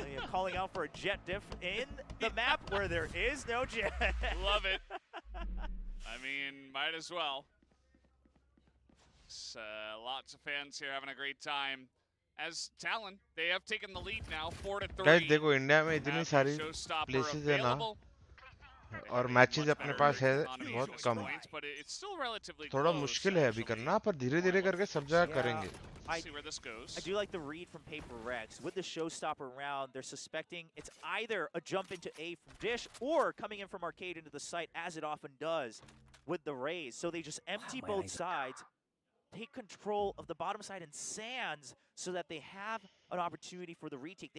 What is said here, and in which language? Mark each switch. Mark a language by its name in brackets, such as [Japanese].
[English] Calling out for a jet diff in the map where there is no jet. Love it. I mean, might as well. Lots of fans here having a great time. As Talon, they have taken the lead now, 4-3. [Hindi] Guys, देखो India में इतनी सारी places है ना, और matches अपने पास है बहुत कम. थोड़ा मुश्किल है अभी करना, पर धीरे-धीरे करके सब जगह करेंगे. [English] I do like the read from PRX. With the showstopper round, they're suspecting it's either a jump into A from Dish or coming in from Arcade into the site, as it often does with the Rays. So they just empty both sides, take control of the bottom side and Sands so that they have an opportunity for the retake.